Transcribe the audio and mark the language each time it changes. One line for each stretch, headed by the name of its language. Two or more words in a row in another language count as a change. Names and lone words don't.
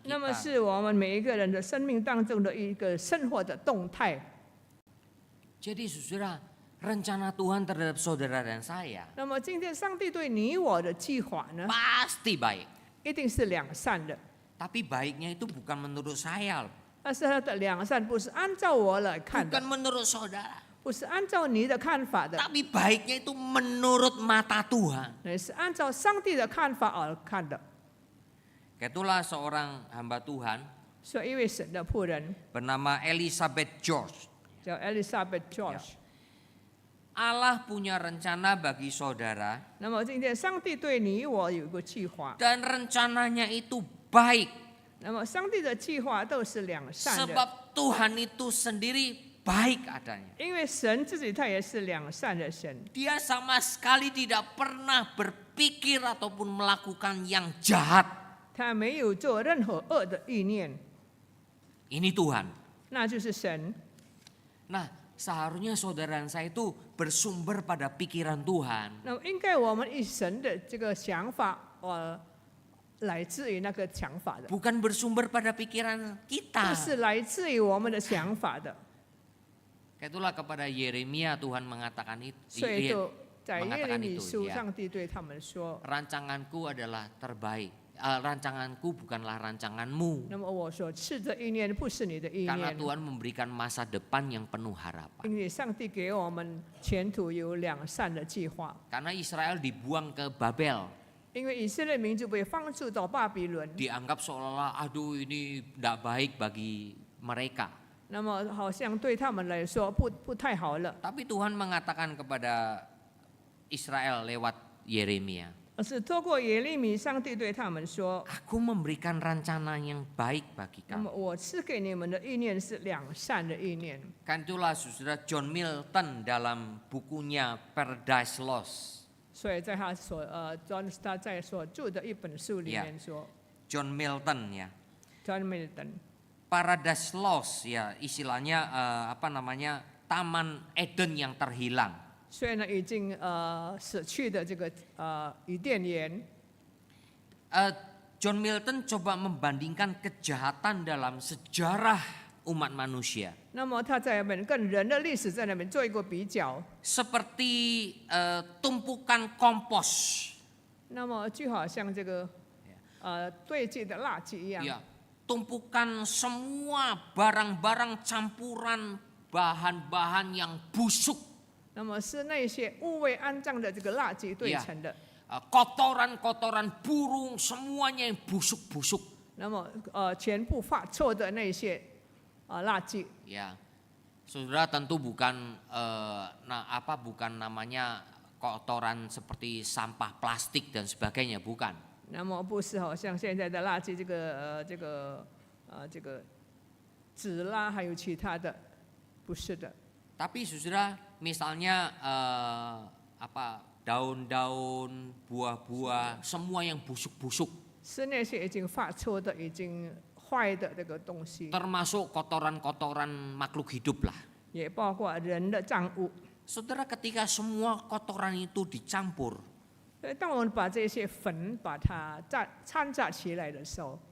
Chinese: 那么
Indonesian: kita.
Chinese: 是我们每一个人的生命当中的一个生活的动态。
Indonesian: Jadi saudara, rencana Tuhan terhadap saudara dan saya
Chinese: 那么今天上帝对你我的计划呢，
Indonesian: pasti baik.
Chinese: 一定是良善的。
Indonesian: Tapi baiknya itu bukan menurut saya,
Chinese: 但是他的良善不是按照我来看
Indonesian: bukan
Chinese: 的，
Indonesian: menurut saudara.
Chinese: 不是按照你的看法的，
Indonesian: Tapi baiknya itu menurut mata Tuhan.
Chinese: 也是按照上帝的看法而看的。
Indonesian: Itulah seorang hamba Tuhan
Chinese: 所以一位神的仆人
Indonesian: bernama Elizabeth George.
Chinese: 叫 Elizabeth George。
Indonesian: Allah punya rencana bagi saudara
Chinese: 那么今天上帝对你我有一个计划，
Indonesian: dan rencananya itu baik.
Chinese: 那么上帝的计划都是良善的，
Indonesian: Sebab Tuhan itu sendiri baik adanya.
Chinese: 因为神自己他也是良善的神，
Indonesian: Dia sama sekali tidak pernah berpikir ataupun melakukan yang jahat.
Chinese: 他没有做任何恶的意念，
Indonesian: Ini Tuhan.
Chinese: 那就是神。
Indonesian: Nah, seharusnya saudara saya itu bersumber pada pikiran Tuhan.
Chinese: 那么应该我们以神的这个想法，来自于那个想法的，
Indonesian: Bukan bersumber pada pikiran
Chinese: 这
Indonesian: kita.
Chinese: 是来自于我们的想法的。
Indonesian: Itulah kepada Yeremia Tuhan mengatakan itu.
Chinese: 所以就在耶利
Indonesian: mengatakan
Chinese: 米
Indonesian: itu
Chinese: 书，
Indonesian: ya.
Chinese: 上帝对他们说
Indonesian: Rancanganku adalah terbaik. Rancanganku bukanlah rancanganmu.
Chinese: 那么我所赐的意念不是你的意
Indonesian: Karena
Chinese: 念，
Indonesian: Tuhan memberikan masa depan yang penuh harapan.
Chinese: 因为上帝给我们前途有良善的计划。
Indonesian: Karena Israel dibuang ke Babel.
Chinese: 因为以色列民族被放逐到巴比伦，
Indonesian: Dianggap seolah-olah aduh ini tidak baik bagi mereka.
Chinese: 那么好像对他们来说不太好了。
Indonesian: Tapi Tuhan mengatakan kepada Israel lewat Yeremia,
Chinese: 而是透过耶利米，上帝对他们说
Indonesian: Aku memberikan rencana yang baik bagi：“
Chinese: 那么
Indonesian: kamu.
Chinese: 我赐给你们的意念是良善的意念。
Indonesian: Kan itulah saudara John Milton dalam bukunya Paradise Lost. ”
Chinese: 所以在他他在所著的一本书里面说
Indonesian: John Milton ya.
Chinese: ，John Milton，
Indonesian: Paradise Lost ya istilahnya Taman Eden yang terhilang.
Chinese: 所以呢已经死去的这个伊甸园。
Indonesian: John Milton coba membandingkan kejahatan dalam sejarah umat manusia.
Chinese: 那么他在那边跟人的历史在那边做一个比较，
Indonesian: Seperti tumpukan kompos.
Chinese: 那么就好像这个堆积的垃圾一样。
Indonesian: Ya, tumpukan semua barang-barang campuran bahan-bahan yang busuk.
Chinese: 那么是那些无谓肮脏的这个垃圾堆成的。
Indonesian: Kotoran-kotoran burung semuanya yang busuk-busuk.
Chinese: 那么全部发臭的那些垃圾。
Indonesian: Ya, saudara tentu bukan bukan namanya kotoran seperti sampah plastik dan sebagainya, bukan.
Chinese: 那么不是好像现在的垃圾这个纸啦，还有其他的，不是的。
Indonesian: Tapi saudara, misalnya daun-daun, buah-buah, semua yang busuk-busuk.
Chinese: 是那些已经发臭的、已经坏的这个东西，
Indonesian: Termasuk kotoran-kotoran makhluk hidup lah.
Chinese: 也包括人的脏物。
Indonesian: Saudara, ketika semua kotoran itu dicampur,
Chinese: 所以当我们把这些粉把它掺杂起来的时候，